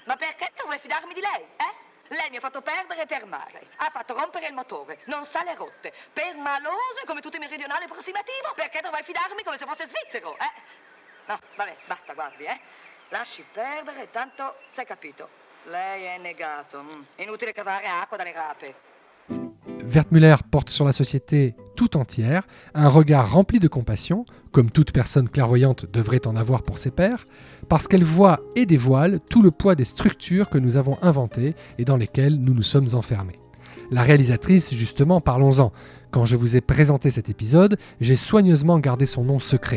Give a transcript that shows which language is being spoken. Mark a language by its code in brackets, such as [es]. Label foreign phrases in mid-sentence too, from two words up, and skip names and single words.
[it] Ma perché dovrei fidarmi di lei, eh? Lei mi ha fatto perdere per mare, ha fatto rompere il motore, non sa le rotte, per maloso come tutti i meridionali approssimativo, perché dovrei fidarmi come se fosse svizzero, eh? No, vabbè, basta, guardi, eh? Lasci perdere, tanto s'è capito. Lei è negato, inutile cavare acqua dalle rape. [fr] Wertmüller porte sur la société tout entière un regard rempli de compassion, comme toute personne clairvoyante devrait en avoir pour ses pairs, parce qu'elle voit et dévoile tout le poids des structures que nous avons inventées et dans lesquelles nous nous sommes enfermés. La réalisatrice, justement, parlons-en. Quand je vous ai présenté cet épisode, j'ai soigneusement gardé son nom secret.